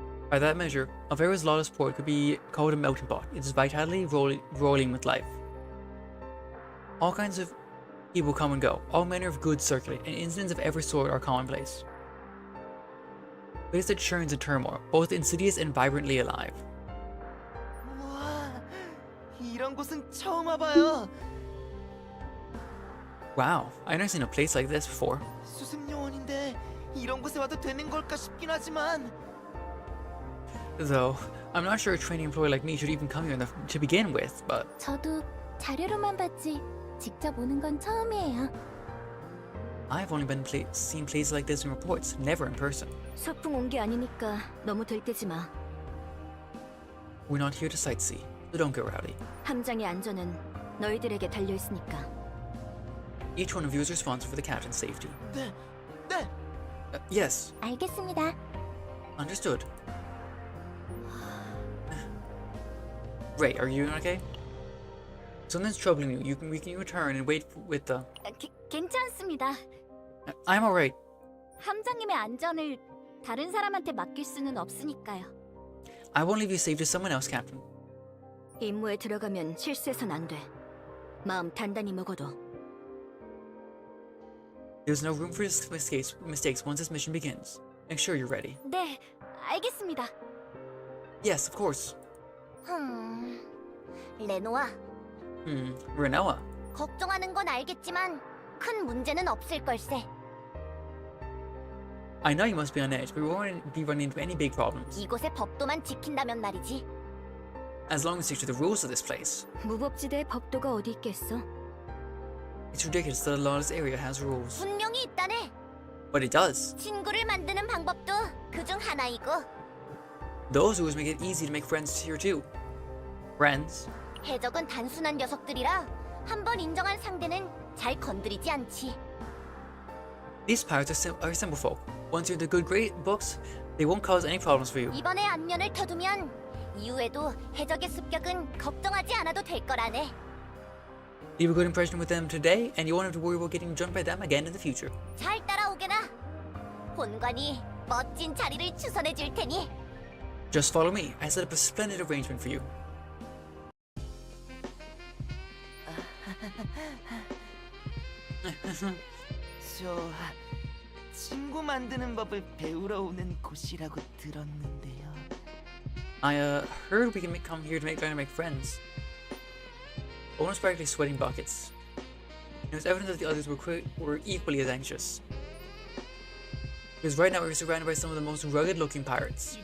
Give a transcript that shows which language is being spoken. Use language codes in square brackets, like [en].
[en] By that measure, Elvera's lawless port could be called a melting pot, its vitality rolling with life. All kinds of people come and go, all manner of goods circulate, and incidents of every sort are commonplace. A place that churns in turmoil, both insidious and vibrantly alive. [ko] 와, 이런 곳은 처음 와봐요. [en] Wow, I've never seen a place like this before. [ko] 수습 요원인데 이런 곳에 와도 되는 걸까 싶긴 하지만. [en] Though, I'm not sure a training employee like me should even come here to begin with, but [ko] 저도 자료로만 봤지 직접 오는 건 처음이에요. [en] I've only seen places like this in reports, never in person. [ko] 소풍 온 게 아니니까 너무 들뜨지 마. [en] We're not here to sightsee, so don't go rowdy. [ko] 함장의 안전은 너희들에게 달려 있으니까. [en] Each one of you is responsible for the captain's safety. [ko] 네, 네. [en] Yes, [ko] 알겠습니다. [en] understood. Ray, are you okay? Something's troubling you. We can return and wait with the... [ko] 괜찮습니다. [en] I'm alright. [ko] 함장님의 안전을 다른 사람한테 맡길 수는 없으니까요. [en] I won't leave you safe to someone else, Captain. [ko] 임무에 들어가면 실수해선 안 돼. 마음 단단히 먹어둬. [en] There's no room for mistakes once this mission begins. Make sure you're ready. [ko] 네, 알겠습니다. [en] Yes, of course. [ko] 레노아, [en] Renoa. [ko] 걱정하는 건 알겠지만 큰 문제는 없을 걸세. [en] I know you must be on edge, but we won't be running into any big problems. [ko] 이곳의 법도만 지킨다면 말이지. [en] As long as you stick to the rules of this place. [ko] 무법지대에 법도가 어디 있겠어? [en] It's ridiculous that a lawless area has rules. [ko] 분명히 있다네. [en] But it does. [ko] 친구를 만드는 방법도 그중 하나이고. [en] Those rules make it easy to make friends here too. Friends? [ko] 해적은 단순한 녀석들이라 한번 인정한 상대는 잘 건드리지 않지. [en] These pirates are simple folk. Once you're the great books, they won't cause any problems for you. [ko] 이번에 안면을 터두면 이후에도 해적의 습격은 걱정하지 않아도 될 거라네. [en] Leave a good impression with them today, and you won't have to worry about getting jumped by them again in the future. [ko] 잘 따라오게나. 본관이 멋진 자리를 추선해 줄 테니. [en] Just follow me. I set up a splendid arrangement for you. [ko] 저 친구 만드는 법을 배우러 오는 곳이라고 들었는데요. [en] I heard we can come here to learn to make friends. Owen was practically sweating buckets. It was evident that the others were equally as anxious. Because right now we were surrounded by some of the most rugged-looking pirates.